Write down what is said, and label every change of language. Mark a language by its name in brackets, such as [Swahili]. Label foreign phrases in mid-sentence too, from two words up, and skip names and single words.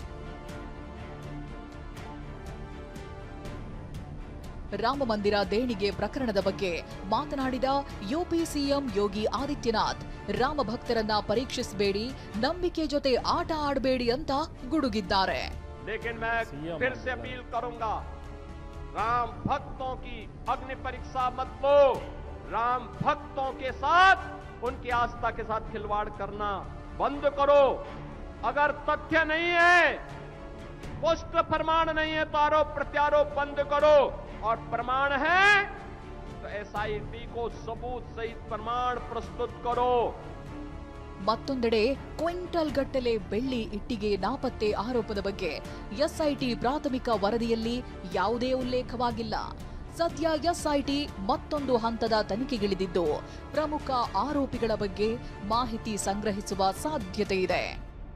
[Kannada] ರಾಮ ಮಂದಿರ ದೇಣಿಗೆ ಪ್ರಕರಣದ ಬಗ್ಗೆ ಮಾತನಾಡಿದ ಯುಪಿ ಸಿಎಂ ಯೋಗಿ ಆದಿತ್ಯನಾಥ್, ರಾಮ ಭಕ್ತರನ್ನ ಪರೀಕ್ಷಿಸಬೇಡಿ, ನಂಬಿಕೆ ಜೊತೆ ಆಟ ಆಡಬೇಡಿ ಅಂತ ಗುಡುಗಿದ್ದಾರೆ. [Hindi] लेकिन मैं फिर से अपील करूंगा, राम भक्तों की अग्नि परीक्षा मत लो. राम भक्तों के साथ उनकी आस्था के साथ खिलवाड़ करना बंद करो. अगर तथ्य नहीं है, पुष्ट प्रमाण नहीं है तो आरोप प्रत्यारोप बंद करो. और प्रमाण है तो एसआईटी को सबूत सहित प्रमाण प्रस्तुत करो. [Kannada] ಮತ್ತೊಂದೆಡೆ ಕ್ವಿಂಟಲ್ ಗಟ್ಟಲೆ ಬೆಳ್ಳಿ ಇಟ್ಟಿಗೆ ನಾಪತ್ತೆ ಆರೋಪದ ಬಗ್ಗೆ ಎಸ್ಐಟಿ ಪ್ರಾಥಮಿಕ ವರದಿಯಲ್ಲಿ ಯಾವುದೇ ಉಲ್ಲೇಖವಾಗಿಲ್ಲ. ಸದ್ಯ ಎಸ್ಐಟಿ ಮತ್ತೊಂದು ಹಂತದ ತನಿಖೆಗಿಳಿದಿದ್ದು ಪ್ರಮುಖ ಆರೋಪಿಗಳ ಬಗ್ಗೆ ಮಾಹಿತಿ ಸಂಗ್ರಹಿಸುವ ಸಾಧ್ಯತೆ ಇದೆ.